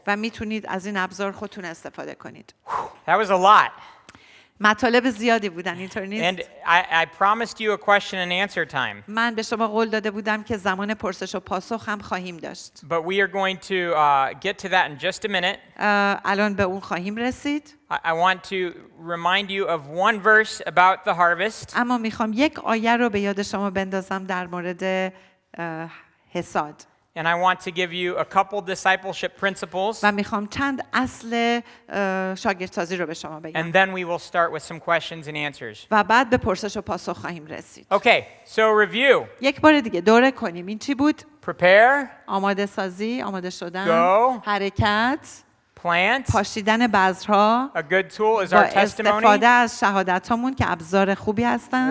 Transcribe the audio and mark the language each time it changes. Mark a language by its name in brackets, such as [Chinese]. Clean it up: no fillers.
[Persian] و میتونید از این ابزار خودتون استفاده کنید. [English] That was a lot. [Persian] مطالب زیادی بودن اینطور [English] And [Persian] نیست؟ [English] I promised you a question and answer time. [Persian] من به شما قول داده بودم که زمان پرسش و پاسخ هم خواهیم داشت. [English] But we are going to get to that in just a minute. [Persian] الان به اون خواهیم رسید. [English] I want to remind you of one verse about the harvest. [Persian] اما میخوام یک آیه رو به یاد شما بندازم در مورد حصاد. [English] And I want to give you a couple discipleship principles. [Persian] و میخوام چند اصل شاگردسازی رو به شما بگم. [English] And then we will start with some questions and answers. [Persian] و بعد به پرسش و پاسخ خواهیم رسید. [English] Okay, so review. [Persian] یک بار دیگه دوره کنیم. این چی بود؟ [English] Prepare, [Persian] آماده سازی، آماده شدن، [English] Go. [Persian] حرکت، [English] plant. [Persian] پاشیدن بذرها، [English] A good tool is [Persian] با [English] our [Persian] استفاده [English] testimony. [Persian] از شهادتامون که ابزار خوبی هستن،